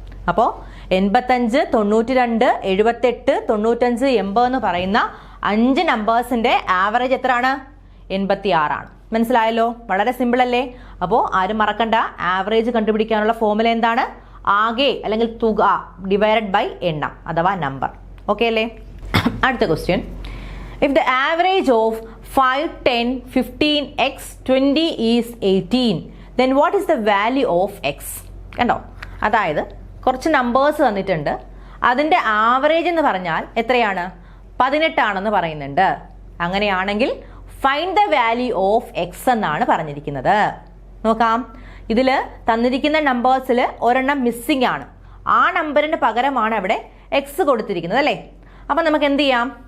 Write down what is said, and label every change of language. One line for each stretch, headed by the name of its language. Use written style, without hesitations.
Malayalam: അപ്പോൾ 85, 92, 78, 95, 80 എന്ന് പറയുന്ന 5 നമ്പേഴ്സിന്റെ ആവറേജ് എത്രയാണ്? 86 ആണ്. മനസ്സിലായല്ലോ? വളരെ സിമ്പിൾ അല്ലേ? അപ്പോൾ ആരും മറക്കണ്ട, ആവറേജ് കണ്ടുപിടിക്കാനുള്ള ഫോർമുല എന്താണ്? ആകെ അല്ലെങ്കിൽ തുക ഡിവൈഡഡ് ബൈ എണ്ണം അഥവാ നമ്പർ. ഓക്കെ അല്ലേ? അടുത്ത question.
English: If the average of 5, 10, 15, x, 20 is 18, then what is the value of x?
Malayalam: കണ്ടോ? അതായത് കുറച്ച് നമ്പേഴ്സ് തന്നിട്ടുണ്ട്. അതിൻ്റെ ആവറേജ് എന്ന് പറഞ്ഞാൽ എത്രയാണ്? 18 ആണെന്ന് പറയുന്നുണ്ട്. അങ്ങനെയാണെങ്കിൽ
English: find the value of x
Malayalam: എന്നാണ് പറഞ്ഞിരിക്കുന്നത്. നോക്കാം. ഇതിൽ തന്നിരിക്കുന്ന നമ്പേഴ്സിൽ ഒരെണ്ണം മിസ്സിംഗ് ആണ്. ആ നമ്പറിന് പകരമാണ് അവിടെ എക്സ് കൊടുത്തിരിക്കുന്നത് അല്ലേ? അപ്പം നമുക്ക് എന്ത് ചെയ്യാം?